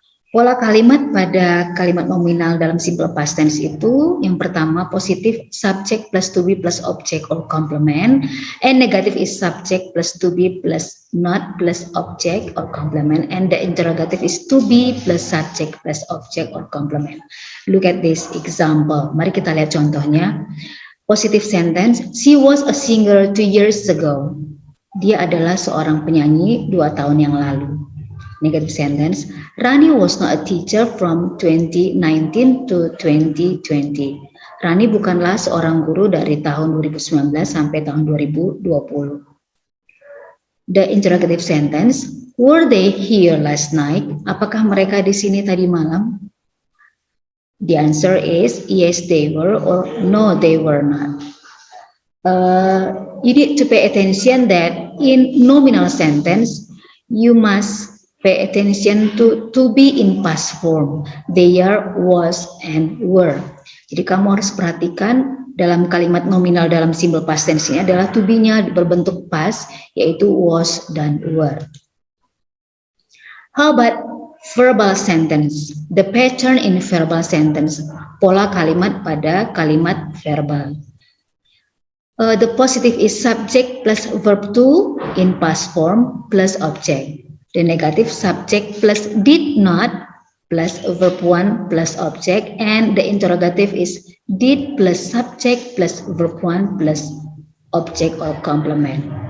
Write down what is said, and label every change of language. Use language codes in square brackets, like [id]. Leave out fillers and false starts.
[id] Pola kalimat pada kalimat nominal dalam simple past tense itu yang pertama positif [en] subject plus to be plus object or complement, and negative is subject plus to be plus not plus object or complement, and the interrogative is to be plus subject plus object or complement. Look at this example. [id] Mari kita lihat contohnya. [en] Positive sentence, she was a singer 2 years ago. [id] Dia adalah seorang penyanyi 2 tahun yang lalu. [en] Negative sentence, Rani was not a teacher from 2019 to 2020. [id] Rani bukanlah seorang guru dari tahun 2019 sampai tahun 2020. [en] The interrogative sentence, were they here last night? [id] Apakah mereka di sini tadi malam? [en] The answer is yes they were or no they were not. You need to pay attention that in nominal sentence, you must pay attention to be in past form. They are, was, and were. [id] Jadi kamu harus perhatikan dalam kalimat nominal dalam simple past tense ini adalah to be-nya berbentuk past, yaitu was dan were. [en] How about verbal sentence? The pattern in verbal sentence. [id] Pola kalimat pada kalimat verbal. [en] The positive is subject plus verb to in past form plus object. The negative subject plus did not plus verb 1 plus object, and the interrogative is did plus subject plus verb 1 plus object or complement.